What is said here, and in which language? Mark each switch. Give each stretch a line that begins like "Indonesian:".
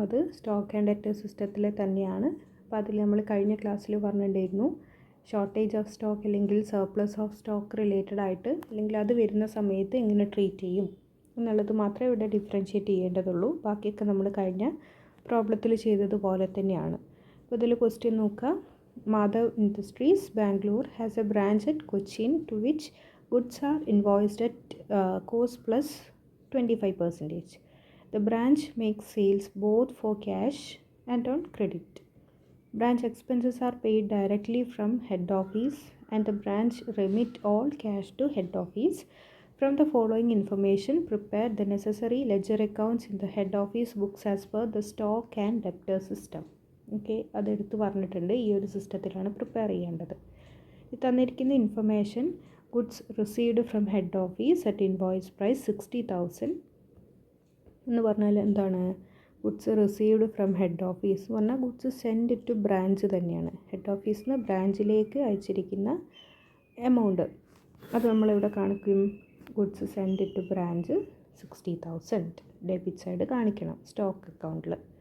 Malayalam: അത് stock and debt സിസ്റ്റത്തിലെ തന്നെയാണ്. അപ്പോൾ അതിൽ നമ്മൾ കഴിഞ്ഞ ക്ലാസ്സിൽ പറഞ്ഞിട്ടുണ്ടായിരുന്നു ഷോർട്ടേജ് ഓഫ് സ്റ്റോക്ക് അല്ലെങ്കിൽ സർപ്ലസ് ഓഫ് സ്റ്റോക്ക് റിലേറ്റഡ് ആയിട്ട് അല്ലെങ്കിൽ അത് വരുന്ന സമയത്ത് എങ്ങനെ ട്രീറ്റ് ചെയ്യും എന്നുള്ളത് മാത്രമേ ഇവിടെ ഡിഫറൻഷ്യേറ്റ് ചെയ്യേണ്ടതുള്ളൂ. ബാക്കിയൊക്കെ നമ്മൾ കഴിഞ്ഞ പ്രോബ്ലത്തിൽ ചെയ്തതുപോലെ തന്നെയാണ്. അപ്പോൾ ഇതിൽ ക്വസ്റ്റ്യൻ നോക്കുക.
English: Madhav industries Bangalore has a branch at Cochin to which goods are invoiced at cost plus 25%. The branch makes sales both for cash and on credit. Branch expenses are paid directly from head office and the branch remit all cash to head office. From the following information, prepare the necessary ledger accounts in the head office books as per the stock and debtor system.
Malayalam: Okay, അതെടുത്ത് പറഞ്ഞിട്ടുണ്ട്. ഈ ഒരു സിസ്റ്റത്തിലാണ് prepare ചെയ്യേണ്ടത്. ഈ തന്നിരിക്കുന്ന information
English: goods received from head office at invoice price 60,000
Malayalam: എന്ന് പറഞ്ഞാൽ എന്താണ്?
English: goods received from head office
Malayalam: എന്ന് പറഞ്ഞാൽ
English: Goods send to branch തന്നെയാണ്.
Malayalam: ഹെഡ് ഓഫീസിൽ നിന്ന് ബ്രാഞ്ചിലേക്ക് അയച്ചിരിക്കുന്ന എമൗണ്ട് അത് നമ്മളിവിടെ കാണിക്കും.
English: goods send to branch
Malayalam: 60,000 debit side കാണിക്കണം സ്റ്റോക്ക് അക്കൗണ്ടിൽ.